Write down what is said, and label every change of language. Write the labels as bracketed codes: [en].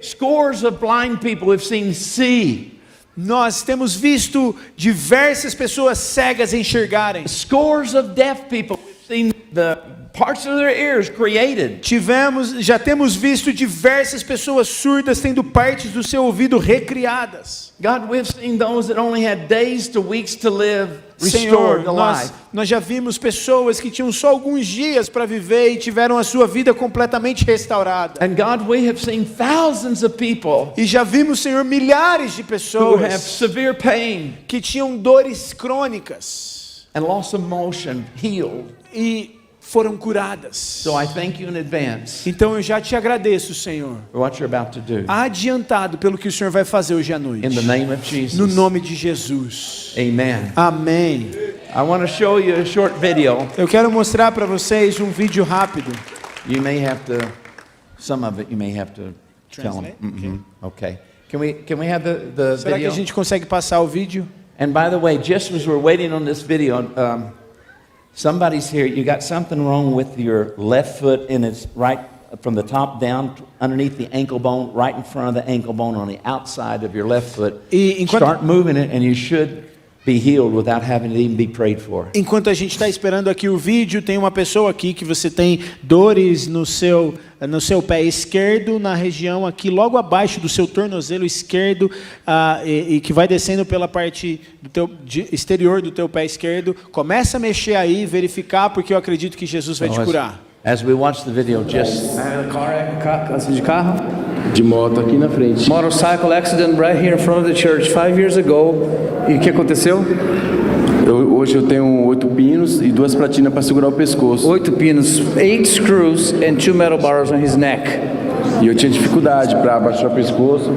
[en] Scores of blind people have seen see. [pt] Nós temos visto diversas pessoas cegas enxergarem. [en] Scores of deaf people have seen the parts of their ears created. [pt] Já temos visto diversas pessoas surdas tendo partes do seu ouvido recriadas. [en] God, we've seen those that only had days to weeks to live [pt] Senhor, [en] restored to life. [pt] nós já vimos pessoas que tinham só alguns dias para viver e tiveram a sua vida completamente restaurada. [en] And God, we have seen thousands of people [pt] E já vimos, Senhor, milhares de [en] who have [pt] pessoas [en] severe pain [pt] que tinham dores crônicas [en] and loss of motion healed. [pt] e foram curadas. [en] So I thank you in advance [pt] Então eu já te agradeço, Senhor, [en] for what you're about to do. [pt] adiantado pelo que o Senhor vai fazer hoje à noite. [en] In the name of [pt] No [en] Jesus. [pt] nome de Jesus. [en] Amen. [pt] Amém. [en] I want to show you a short video. [pt] Eu quero mostrar para vocês um vídeo rápido. [en] You may have to, some of it you may have to tell them. Translate? Okay. Can we have the [pt] Será que [en] video? [pt] a gente consegue passar o vídeo? [en] And by the way, just as we're waiting on this video, somebody's here. You got something wrong with your left foot, and it's right from the top down, underneath the ankle bone, right in front of the ankle bone on the outside of your left foot. [pt] E enquanto- [en] Start moving it, and you should be healed without having to even be prayed for. [pt] Enquanto a gente está esperando aqui o vídeo, tem uma pessoa aqui que você tem dores no seu pé esquerdo, na região aqui, logo abaixo do seu tornozelo esquerdo, e que vai descendo pela parte exterior do teu pé esquerdo. Começa a mexer aí, verificar, porque eu acredito que Jesus vai te curar. [en] As we watch the video, just [pt] Acidente de carro. De moto aqui na frente. [en] Motorcycle accident right here in front of the church 5 years ago. [pt] E o que aconteceu? Hoje eu tenho 8 pinos e 2 platinas para segurar o pescoço. 8 pinos, [en] 8 screws and 2 metal bars on his neck. [pt] E eu tinha dificuldade para abaixar o pescoço.